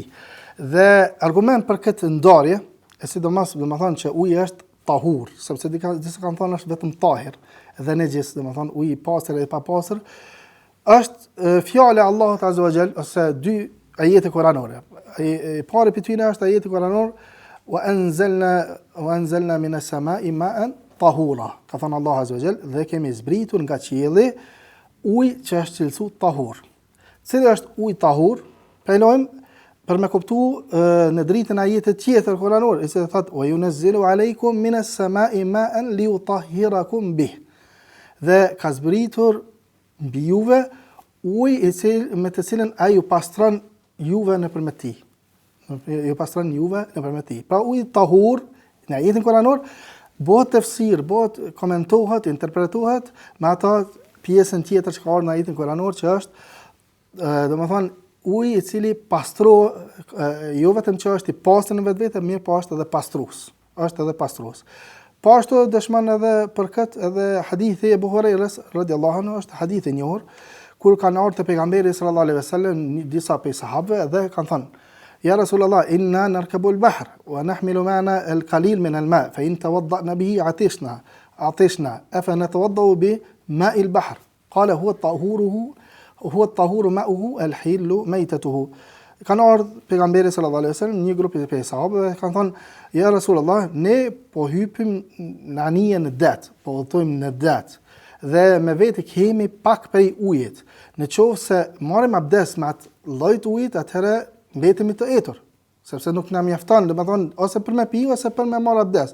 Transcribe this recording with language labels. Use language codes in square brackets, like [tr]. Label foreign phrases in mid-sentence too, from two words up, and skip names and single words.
[sq] Dhe argument për këtë ndarje, sidomos domethënë që uji është tahur, sepse disa kanë thënë është vetëm tahir dhe nejis, domethënë uji i pastër dhe i papastër, është fjala e Allahut [ar] عز وجل [sq] ose 2 ajete kuranore. E para prej tyre është ajeti kuranor [ar] وأنزلنا من السماء ماء طهورا. [sq] Ka thënë Allahu [ar] عز وجل, [sq] dhe kemi zbritur nga qielli ujë që është cilësuar tahur. Cili është uji tahur? Pejlojmë për me kuptu në dritën ajetit tjetër kuranor, i cili thotë [ar] وينزل عليكم من السماء ماء ليطهركم به. [sq] Dhe ka zbritur mbi juve ujë me të cilën ai ju pastron juve nëpërmjet tij. Ju pastron juve nëpërmjet tij. Pra uji tahur në ajetin kuranor bëhet tefsir, bëhet komentohet, interpretohet me ato pjesën tjetër që ka ardhur në ajetin kuranor, që është domethënë uji i cili jo vetëm që është i pastër në vetvete, mirë po është edhe pastrues. është edhe pastrues. Po ashtu dëshmon edhe për këtë edhe hadithi e Abu Hurairës [ar] رضي الله عنه, [sq] është hadith i njohur kur kanë ardhur te pejgamberi [ar] صلى الله عليه وسلم [sq] disa prej sahabëve dhe kanë thënë: [ar] "يا رسول الله إنا نركب البحر ونحمل معنا القليل من الماء فإن توضأنا به عطشنا أفنتوضأ بماء البحر قال هو الطهور ماؤه الحل ميتته." [sq] Kanë ardhur pejgamberi [ar] صلى الله عليه وسلم [sq] një grup të sahabëve kanë thënë: [ar] "يا رسول الله, [sq] ne po hypim në anije në det, po udhtojmë në det dhe me vete kemi pak prej ujit. Në qovë se marrim abdes me atë lloj të ujit, atëherë mbetemi të etur, sepse nuk na mjafton, domethënë ose për me pi ose për me marr abdes.